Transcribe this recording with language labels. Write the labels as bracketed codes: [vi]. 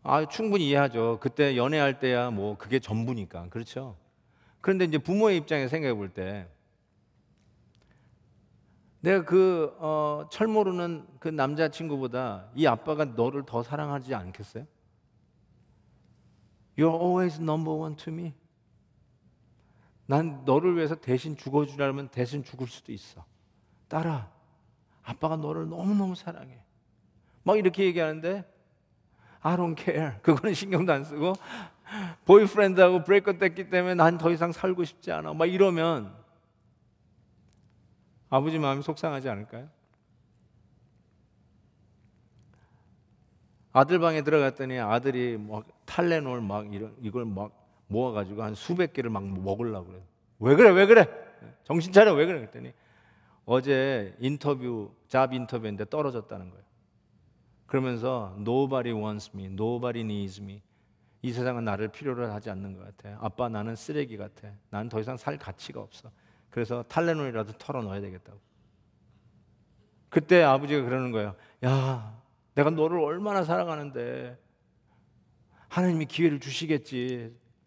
[ko] 충분히 이해하죠. 그때 연애할 때야 뭐 그게 전부니까. 그렇죠? 그런데 이제 부모의 입장에 생각해 볼 때 내가 철 모르는 그 남자친구보다 이 아빠가 너를 더 사랑하지 않겠어요? [en] You're always number one to me. [ko] 난 너를 위해서 대신 죽어주려면 대신 죽을 수도 있어. 딸아, 아빠가 너를 너무너무 사랑해. 막 이렇게 얘기하는데 [en] I don't care. [ko] 그거는 신경도 안 쓰고 보이프렌드하고 브레이크업 됐기 때문에 난 더 이상 살고 싶지 않아. 막 이러면 아버지 마음이 속상하지 않을까요? 아들 방에 들어갔더니 아들이 막 탈레놀 막 이걸 막 모아가지고 한 수백 개를 막 먹으려고 그래. 왜 그래? 왜 그래? 정신 차려. 왜 그래? 그랬더니 어제 잡 인터뷰인데 떨어졌다는 거예요. 그러면서 [en] Nobody wants me, nobody needs me. [ko] 이 세상은 나를 필요로 하지 않는 것 같아. 아빠, 나는 쓰레기 같아. 난 더 이상 살 가치가 없어. 그래서 탈레놀이라도 털어 넣어야 되겠다고. 그때 아버지가 그러는 거예요. 야, 내가 너를 얼마나 사랑하는데 하나님이 기회를 주시겠지.